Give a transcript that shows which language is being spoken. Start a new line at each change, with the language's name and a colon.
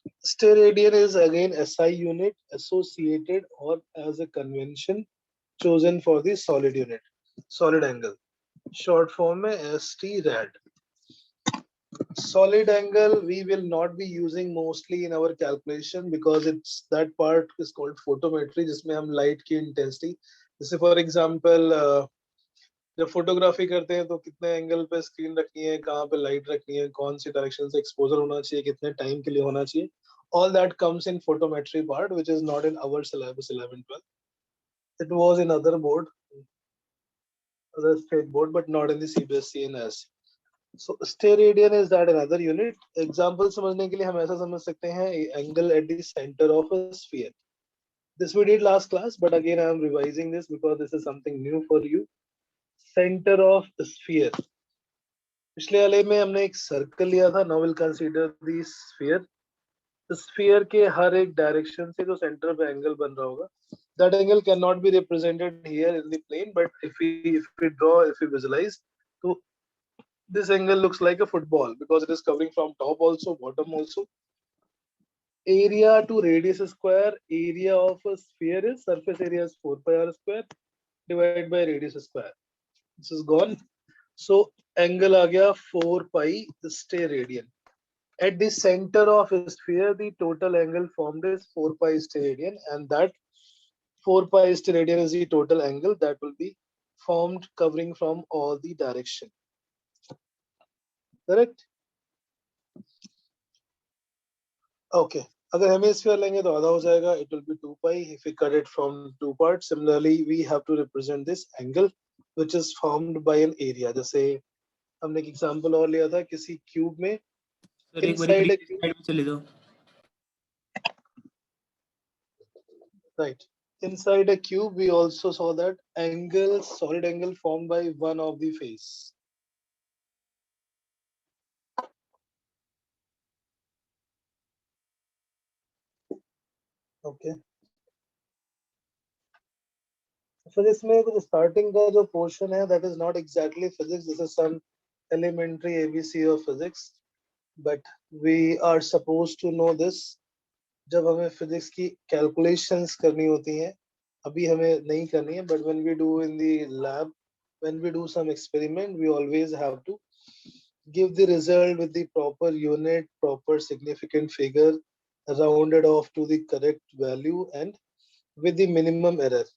English: Steradian is again SI unit associated or as a convention chosen for the solid unit, solid angle. Short form में ST rad. Solid angle we will not be using mostly in our calculation because it's that part is called photometry,
Hindi: जिसमें हम light की intensity, जैसे for example जब photography करते हैं तो कितने एंगल पे स्क्रीन रखनी है, कहाँ पे लाइट रखनी है, कौन सी डायरेक्शन से एक्सपोजर होना चाहिए, कितने टाइम के लिए होना चाहिए.
English: All that comes in photometry part, which is not in our syllabus 11-12. It was in other board, other state board, but not in the CBSE and S. So steradian is that another unit.
Hindi: Example समझने के लिए हम ऐसा समझ सकते हैं,
English: angle at the center of a sphere. This we did last class, but again I am revising this because this is something new for you. Center of sphere.
Hindi: पिछले वाले में हमने एक सर्कल लिया था.
English: Now we'll consider the sphere.
Hindi: Sphere के हर एक direction से जो सेंटर पे एंगल बन रहा होगा,
English: that angle cannot be represented here in the plane, but if we draw, if we visualize, so this angle looks like a football because it is covering from top also, bottom also. Area to radius square, area of a sphere is, surface area is 4 pi r square divided by radius square. This is gone, so angle आ गया 4 pi steradian. At the center of a sphere, the total angle formed is 4 pi steradian, and that 4 pi steradian is the total angle that will be formed covering from all the direction. Correct? Okay.
Hindi: अगर hemisphere लेंगे तो आधा हो जाएगा.
English: It will be 2 pi if we cut it from two parts. Similarly, we have to represent this angle which is formed by an area.
Hindi: जैसे हमने एक example और लिया था किसी क्यूब में. सर एक बार
English: Inside a cube,
Hindi: स्लाइड में चले जाओ.
English: right? Inside a cube, we also saw that angle, solid angle formed by one of the face. Okay,
Hindi: फिर इसमें कुछ स्टार्टिंग का जो पोर्शन है
English: that is not exactly physics, this is some elementary ABC of physics, but we are suppose to know this
Hindi: जब हमें physics की calculations करनी होती हैं। अभी हमें नहीं करनी है,
English: But when we do in the lab, when we do some experiment, we always have to give the result with the proper unit, proper significant figure, rounded off to the correct value, and with the minimum error.